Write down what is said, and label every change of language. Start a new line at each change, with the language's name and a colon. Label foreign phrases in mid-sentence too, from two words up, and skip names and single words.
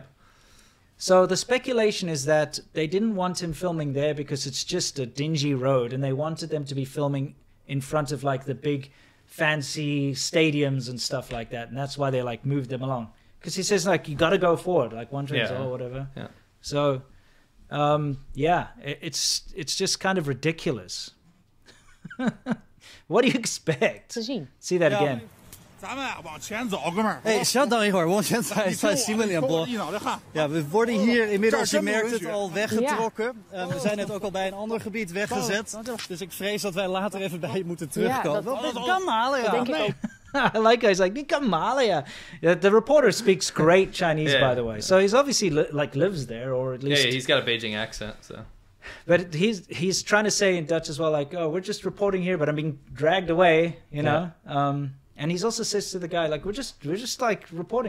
English: So the speculation is that they didn't want him filming there because it's just a dingy road, and they wanted them to be filming in front of like the big fancy stadiums and stuff like that, and that's why they like moved them along. Because he says like you got to go forward, like one train's or whatever. Yeah. So, it's just kind of ridiculous. What do you expect? See that again.
Chinese: 咱们往前走，哥们儿。稍等一会儿，往前在新闻联播。
Dutch: Ja, we worden hier inmiddels, je merkt het, al weggetrokken. We zijn net ook al bij een ander gebied weggezet. Dus ik vrees dat wij later even bij je moeten terugkomen. Dat kan halen, ja. Dat denk ik ook.
English: I like guys like Nikamala. The reporter speaks great Chinese, by the way. So he's obviously lives there, or at least he's got a Beijing accent. So. But he's trying to say in Dutch as well, like, oh, we're just reporting here, but I'm being dragged away, you know. And he's also says to the guy, like, we're just like reporting.